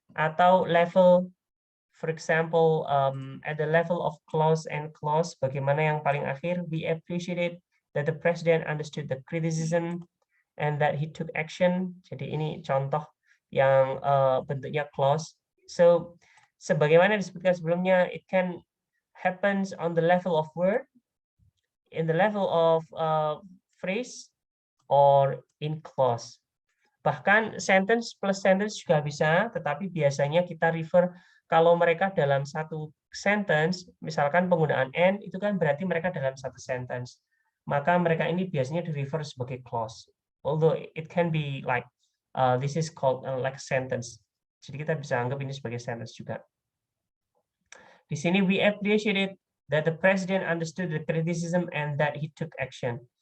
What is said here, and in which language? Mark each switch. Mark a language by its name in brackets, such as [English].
[Indonesian] Atau level, [English] for example, at the level of clause and clause, [Indonesian] bagaimana yang paling akhir, [English] we appreciated that the president understood the criticism and that he took action. [Indonesian] Jadi ini contoh yang bentuknya clause. [English] So [Indonesian] sebagaimana disebutkan sebelumnya, [English] it can happens on the level of word, in the level of phrase, or in clause. [Indonesian] Bahkan sentence plus sentence juga bisa, tetapi biasanya kita refer kalau mereka dalam satu sentence, misalkan penggunaan and, itu kan berarti mereka dalam satu sentence. Maka mereka ini biasanya di refer sebagai clause. [English] Although it can be like, this is called like sentence. [Indonesian] Jadi kita bisa anggap ini sebagai sentence juga. Di sini [English] we appreciated that the president understood the criticism and that he took action.